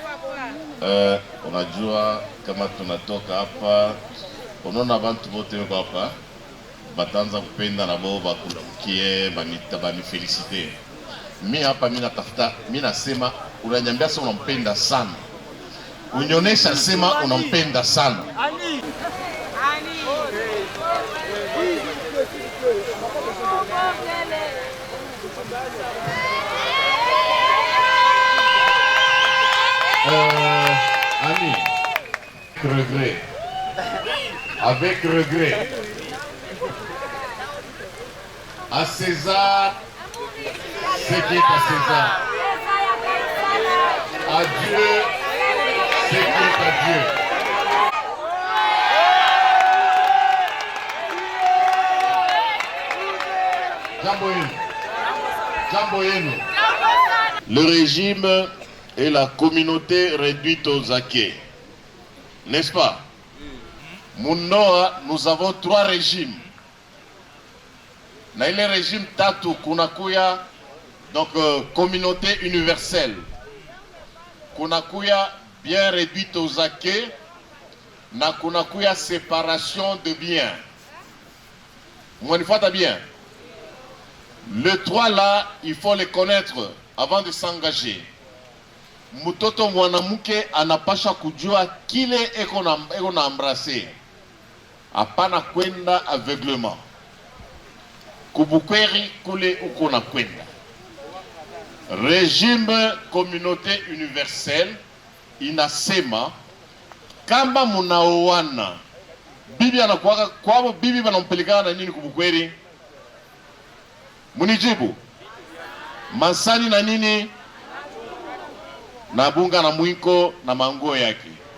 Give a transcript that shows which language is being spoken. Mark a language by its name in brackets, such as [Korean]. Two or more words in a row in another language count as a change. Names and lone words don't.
[Swahili] Unajua kama tunatoka hapa, unaona watu wote wako hapa, batanza kupenda na bo bakulamukie, bani felicite. Mimi hapa mimi natafuta, mimi nasema unaniambia sema unampenda sana. Unionesha sema unampenda sana. [French] Ami, regret. Avec regret. À César, ce qui est à César. À Dieu, ce qui est à Dieu. [Swahili] Jambo yenu. [French] Le régime et la communauté réduite aux acquis. N'est-ce pas? Munoa, nous avons 3 régimes. [Swahili] Na ile régime tatu kunakuya [French] donc communauté universelle. Kunakuya bien réduite aux acquis. [Swahili] Na kunakuya [French] séparation de biens. [Swahili] Mwanifata bien. [French] Les 3 là, il faut les connaître avant de s'engager. [Swahili] Mutoto mwanamke anapasha kujua kile eko na embrasser. Hapana kwenda aveuglement. Kubukweri kule uko na kwenda. [French] Régime communauté universelle [Swahili] inasema kama munaoana bibi anakuwa kwao, bibi banampelekana na nini kubukweri? Munijibu. Masani na nini? Na bunga na mwiko na manguo yake.